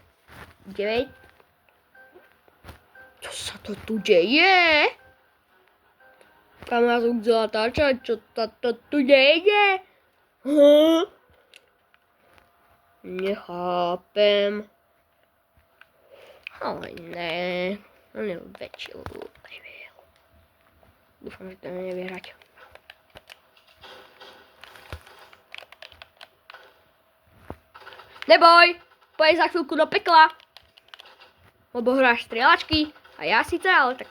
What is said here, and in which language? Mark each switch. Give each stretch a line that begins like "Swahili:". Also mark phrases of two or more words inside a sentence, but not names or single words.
Czech: Co se to tu děje? Kam já jsem chtěla táčať, čo to tu děje?
Slovak: Nechápem.
Czech: Ale ne,
Slovak: on je väčší level. Dúfam, že to nevie hrať. Neboj, pôjdeš za chvíľku do pekla. Lebo hráš strieľačky a ja síce, ale tak...